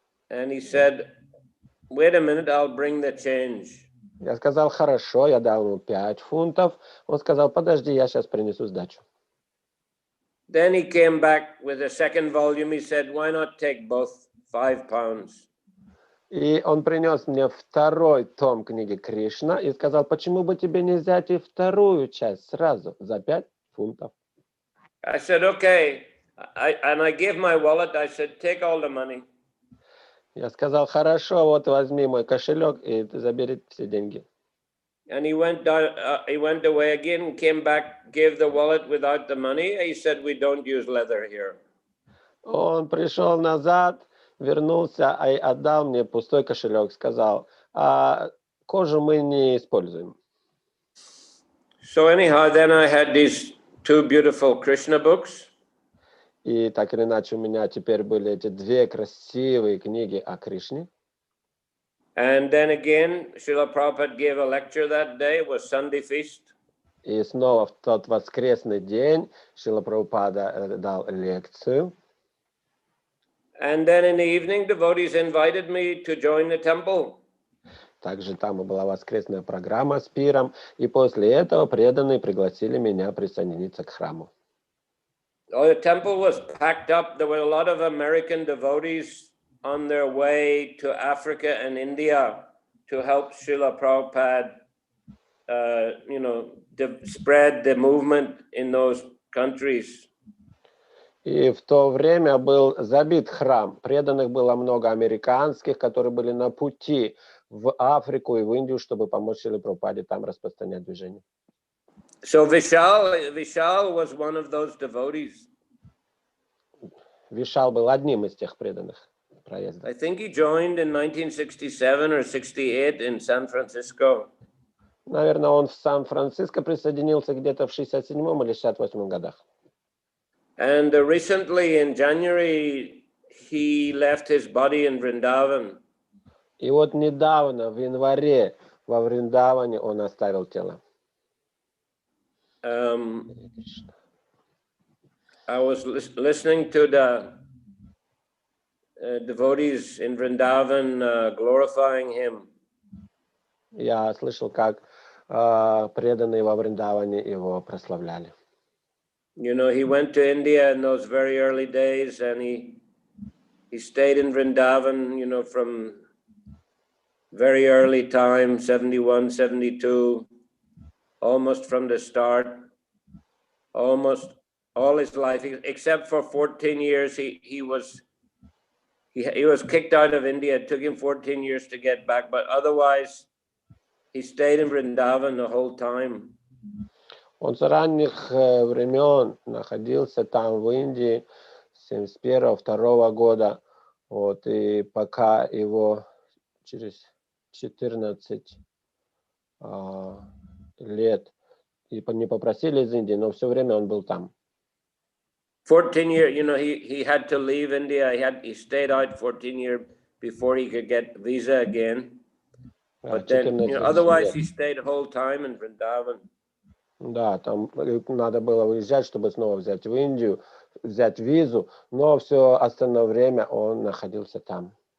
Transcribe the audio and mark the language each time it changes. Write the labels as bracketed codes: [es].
[en] And he said, wait a minute, I'll bring the change. [ru] Я сказал, хорошо, я дал ему 5 фунтов. Он сказал, подожди, я сейчас принесу сдачу. [en] Then he came back with a second volume. He said, why not take both £5? [ru] И он принес мне второй том книги Кришна и сказал, почему бы тебе не взять и вторую часть сразу за 5 фунтов. [en] I said, okay. And I gave my wallet. I said, take all the money. [ru] Я сказал, хорошо, вот возьми мой кошелек и забери все деньги. [en] And he went away again, came back, gave the wallet without the money. He said, we don't use leather here. [ru] Он пришел назад, вернулся и отдал мне пустой кошелек. Сказал, а кожу мы не используем. [en] So anyhow, then I had these two beautiful Krishna books. [ru] И так или иначе у меня теперь были эти 2 красивые книги о Кришне. [en] And then again, Srila Prabhupada gave a lecture that day. It was Sunday feast. [ru] И снова в тот воскресный день Шрила Прабхупада дал лекцию. [en] And then in the evening, devotees invited me to join the temple. [ru] Также там и была воскресная программа с пиром. И после этого преданные пригласили меня присоединиться к храму. [en] Oh, the temple was packed up. There were a lot of American devotees on their way to Africa and India to help Srila Prabhupada, spread the movement in those countries. [ru] И в то время был забит храм. Преданных было много американских, которые были на пути в Африку и в Индию, чтобы помочь Шриле Прабхупаде там распространять движение. [en] So Vishal was one of those devotees. [ru] Вишал был одним из тех преданных проездов. [en] I think he joined in 1967 or 68 in San Francisco. [ru] Наверное, он в Сан-Франциско присоединился где-то в 67-м или 68-м годах. [en] And recently in January, he left his body in Vrindavan. [ru] И вот недавно, в январе, во Вриндаване он оставил тело. [en] I was listening to the devotees in Vrindavan glorifying him. [ru] Я слышал, как преданные во Вриндаване его прославляли. [en] You know, he went to India in those very early days, and he stayed in Vrindavan, from very early time, 71, 72, almost from the start, almost all his life, except for 14 years, he was kicked out of India. It took him 14 years to get back, but otherwise, he stayed in Vrindavan the whole time. [ru] Он с ранних времен находился там, в Индии, с 71-2 года. Вот, и пока его через 14 лет не попросили из Индии, но все время он был там. [en] 14 years, he had to leave India. He stayed out 14 years before he could get visa again. But then, otherwise he stayed the whole time in Vrindavan. [ru] Да, там надо было выезжать, чтобы снова взять в Индию, взять визу, но все остальное время он находился там.